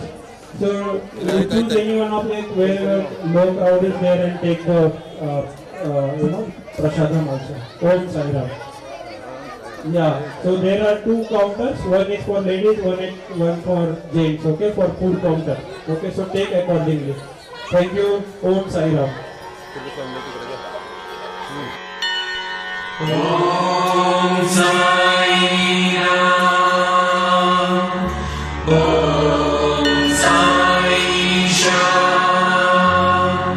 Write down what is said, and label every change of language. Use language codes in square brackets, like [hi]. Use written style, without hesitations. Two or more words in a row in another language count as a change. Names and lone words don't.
[en] So you choose any one of them where low crowd is there and take the prasadam also. [sa] Om Sai Ram. [en] Yeah, so there are 2 counters. One is for ladies, one for gents. Okay, for food counter. Okay, so take accordingly. Thank you. [sa] Om Sai Ram. Om Sai Ram. Om Sai Sham.